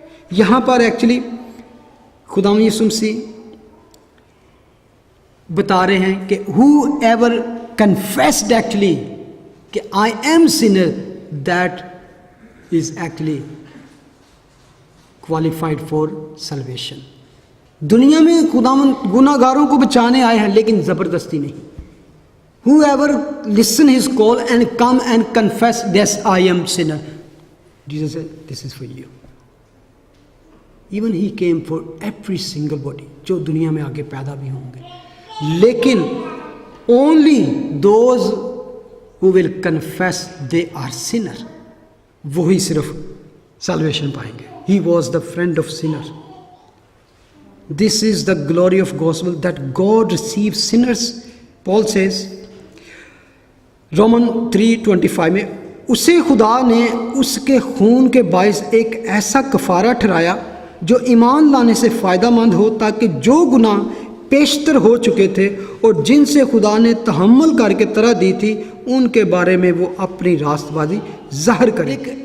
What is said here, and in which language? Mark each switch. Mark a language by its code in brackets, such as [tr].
[ur] یہاں پر ایکچولی خدا یسوع مسیح بتا رہے ہیں کہ [en] Who ever confessed actually کہ I am sinner, that is actually qualified for salvation. [ur] دنیا میں خداوند گناہ گاروں کو بچانے آئے ہیں, لیکن زبردستی نہیں. [en] whoever listen his call and come and confess, yes, I am sinner. Jesus said, this is for you. Even he came for every single body, [ur] جو دنیا میں آگے پیدا بھی ہوں گے. [en] لیکن only those who will confess they are sinner, [ur] وہی صرف salvation پائیں گے. [en] He was the friend of sinner. This is the glory of gospel, that God receives sinners. Paul says, [ur] Roman 3:25 میں, اسے خدا نے اس کے خون کے باعث ایک ایسا کفارہ ٹھہرایا جو ایمان لانے سے فائدہ مند ہو، تاکہ جو گناہ پیشتر ہو چکے تھے اور جن سے خدا نے تحمل کر کے طرح دی تھی، ان کے بارے میں وہ اپنی راست بازی ظاہر کرے.